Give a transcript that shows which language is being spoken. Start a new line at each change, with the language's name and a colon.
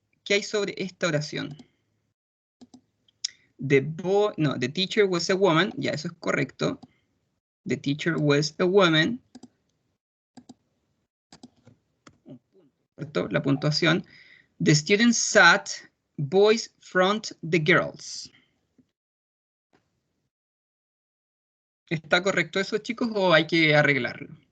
Spanish: ¿Qué hay sobre esta oración?
English: The teacher was a woman.
Spanish: Ya, eso es correcto.
English: The teacher was a woman.
Spanish: ¿Correcto? La puntuación.
English: The students sat, boys front the girls.
Spanish: ¿Está correcto eso, chicos, o hay que arreglarlo?